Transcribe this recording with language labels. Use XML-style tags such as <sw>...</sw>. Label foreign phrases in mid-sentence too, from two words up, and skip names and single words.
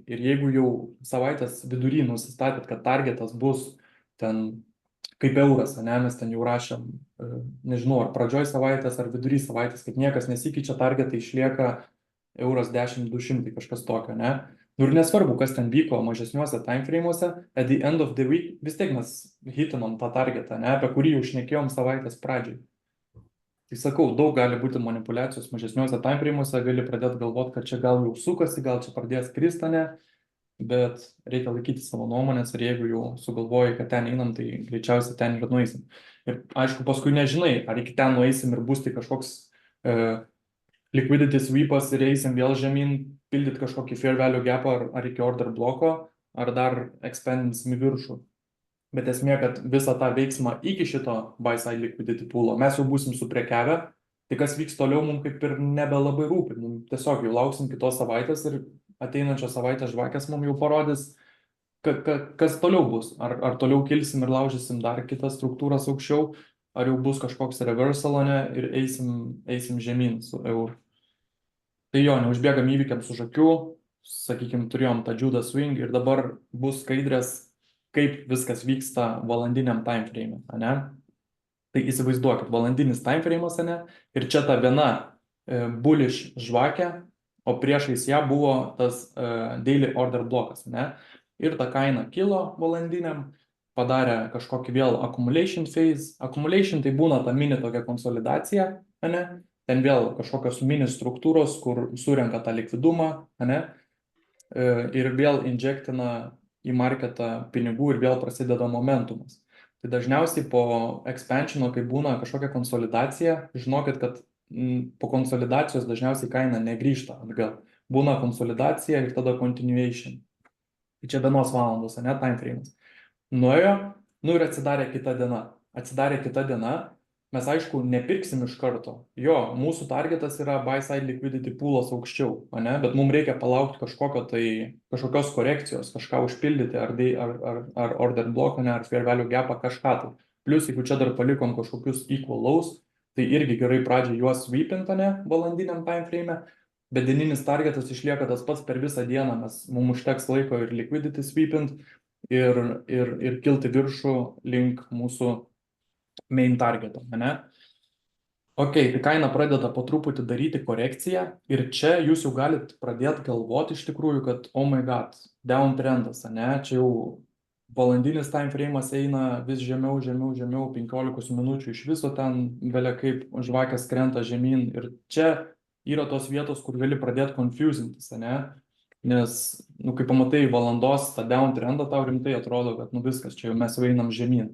<lt>Ir jeigu jau savaitės vidury nusistatėt, kad targetas bus ten kaip euras, ne, mes ten jau rašėm, nežinau, ar pradžioj savaitės, ar vidury savaitės, kad niekas nesikeičia, targetai išlieka euras 10-200, kažkas tokio, ne. Ir nesvarbu, kas ten vyko mažesniuose</lt> <en>time frame'uose, at the end of the week,</en> <lt>vis tiek mes hitinom tą targetą, ne, apie kurį jau šnekėjom savaitės pradžiai. Tai sakau, daug gali būti manipulacijos mažesniuose</lt> <en>time frame'uose,</en> <lt>gali pradėti galvoti, kad čia gal jau sukasi, gal čia pradės kristane, bet reikia laikyti savo nuomonės ir jeigu jau sugalvoji, kad ten einam, tai greičiausiai ten ir nueisim. Ir aišku, paskui nežinai, ar iki ten nueisim ir bus tai kažkoks</lt> <en>liquidity sweepas</en> <lt>ir eisim vėl žemyn, pildyti kažkokį</lt> <en>fair value gapą</en> <lt>ar iki order bloko, ar dar expandinsim į viršų. Bet esmė, kad visą tą veiksmą iki šito</lt> <en>buy side liquidity pool'o</en> <lt>mes jau būsim suprekiavę, tai kas vyks toliau mums kaip ir nebelabai rūpi. Mums tiesiog jau lauksim kitos savaitės ir ateinančios savaitės žvakės mums jau parodys, kas toliau bus. Ar toliau kilsim ir laužysim dar kitas struktūras aukščiau, ar jau bus kažkoks reversal, ne, ir eisim žemyn su euru. Tai jo, neužbėgam įvykiams už akių, sakykime, turėjom tą</lt> <en>Judas swing</en> <lt>ir dabar bus skaidrės, kaip viskas vyksta valandiniam</lt> <en>time frame,</en> <lt>ne? Tai įsivaizduokit, valandinis</lt> <en>time frame'as,</en> <lt>ne? Ir čia ta viena bullish žvakė, o priešais ją buvo tas</lt> <en>daily order</en> <lt>blokas, ne? Ir ta kaina kilo valandiniam, padarė kažkokį vėl</lt> <en>accumulation phase.</en> <lt>Accumulation tai būna ta mini tokia konsolidacija, ne? Ten vėl kažkokios mini struktūros, kur surenka tą likvidumą, ne? Ir vėl injektina į marketą pinigų ir vėl prasideda momentumas. Tai dažniausiai po expansiono, kai būna kažkokia konsolidacija, žinokit, kad po konsolidacijos dažniausiai kaina negrįžta atgal. Būna konsolidacija ir tada continuation. Tai čia 1 valandos, ne,</lt> <en>time frame'as.</en> <lt>Nuėjo, ir atsidarė kita diena. Atsidarė kita diena mes aišku nepirksim iš karto. Jo, mūsų targetas yra</lt> <en>buy side liquidity poolas</en> <lt>aukščiau, ane? Bet mums reikia palaukti kažkokios korekcijos, kažką užpildyti, ar</lt> <en>order block,</en> <lt>ne, ar</lt> <en>fair value gapą,</en> <lt>kažką tai. Plius, jeigu čia dar palikom kažkokius</lt> <en>equal lows,</en> <lt>tai irgi gerai pradžiai juos sweepint, ne, valandiniam</lt> <en>time frame,</en> <lt>bet dieninis targetas išlieka tas pats per visą dieną, mums užteks laiko ir</lt> <en>liquidity sweepint,</en> <lt>ir kilti viršų link mūsų</lt> <en>main targeto,</en> <lt>ne? Ok, tai kaina pradeda po truputį daryti korekciją ir čia jūs jau galit pradėti galvoti iš tikrųjų, kad</lt> <en>oh my god,</en> <lt>downtrendas, ne? Čia jau valandinis</lt> <en>time frame'as</en> <lt>eina vis žemiau, 15 minučių iš viso ten belia kaip žvakės krenta žemyn ir čia yra tos vietos, kur gali pradėti confusintis, ne? Nes, kai pamatai valandos tą downtrendą, tau rimtai atrodo, kad viskas, čia jau mes jau einam žemyn.</lt>